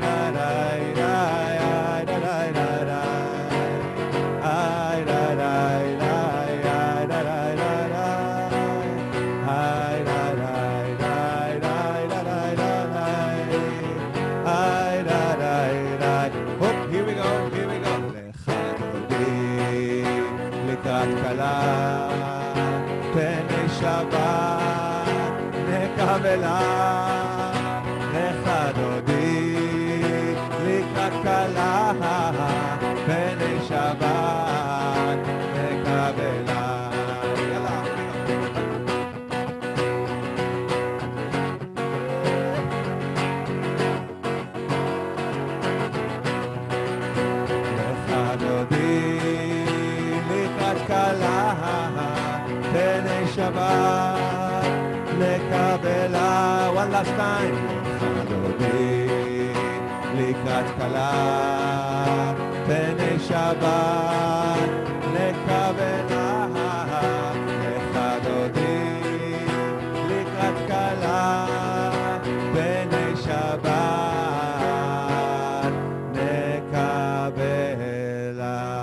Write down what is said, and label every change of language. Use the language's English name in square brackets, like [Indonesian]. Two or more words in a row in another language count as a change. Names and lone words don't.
[English] די די די די די די איי די די די די די איי די די די די איי די די די hop here we go [Hebrew] לך דודי לקראת כלה, פני שבת נקבלה, לך דודי לקראת כלה, פני שבת נקבלה. יאללה. לך דודי לקראת כלה, פני שבת נקבלה. [English] one last time. [Hebrew] לך דודי לקראת כלה, פני שבת נקבלה. לך דודי לקראת כלה, פני שבת נקבלה.